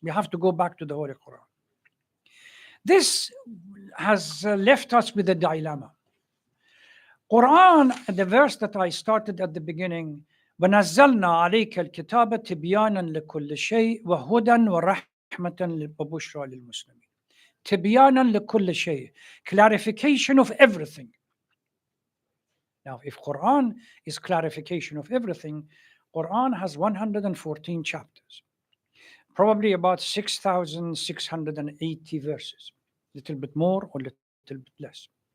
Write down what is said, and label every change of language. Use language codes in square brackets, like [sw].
[en] We have to go back to the Holy Quran. This has left us with a dilemma. Quran, the verse that I started at the beginning, [ar] وَنَزَّلْنَا عَلَيْكَ الْكِتَابَ تِبْيَانًا لِكُلِّ شَيْءٍ وَهُدًى وَرَحْمَةً وَبُشْرَى لِلْمُسْلِمِينَ. تبيانا لكل شيء, [en] clarification of everything. Now, if Quran is clarification of everything, Quran has 114 chapters, probably about 6,680 verses, a little bit more or a little bit less.